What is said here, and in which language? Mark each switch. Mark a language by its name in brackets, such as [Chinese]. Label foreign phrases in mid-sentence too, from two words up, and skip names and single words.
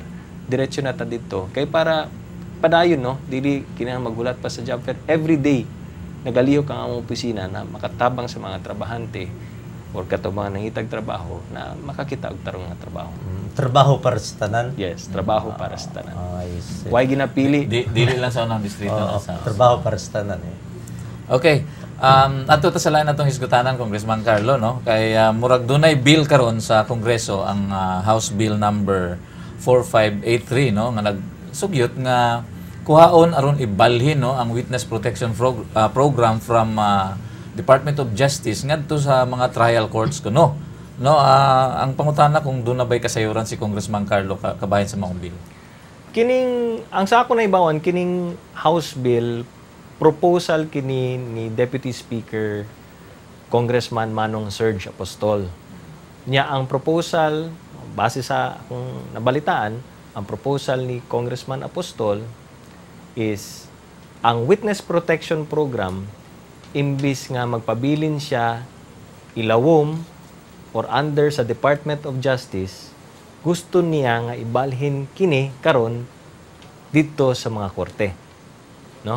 [Cebuano] Diretso na ta dito kay para padayon, no? Dili kinahanglan maghulat pa sa job fair. Every day, nagalihok ang among opisina na makatabang sa mga trabahante or kato mga nangitag trabaho na makakita og tarong nga trabaho. Trabaho para sa tanan? Yes, trabaho para sa tanan. [English] I see. [Cebuano] Why ginapili? Dili lang sa unang distrito. Sa Trabaho para sa tanan eh. Okay. Ato ta sa lain atong hisgutanan, Congressman Carlo, no? Kay murag dunay bill karon sa Kongreso ang House Bill number 4583, no? Nga nagsugyot nga kuhaon aron ibalhin, no, ang Witness Protection Program from Department of Justice ngadto sa mga trial courts kuno. No, ang pangutana kung doon na ba'y kasayuran si Congressman Carlo kabahin sa mga bill. Kining ang sa ako na ibawan kining House Bill proposal kini ni Deputy Speaker Congressman Manong Serge Apostol. Niya ang proposal base sa akong nabalitaan, ang proposal ni Congressman Apostol is ang Witness Protection Program imbis nga magpabilin siya ilawom or under sa Department of Justice, gusto niya nga ibalhin kini karon dito sa mga korte, no?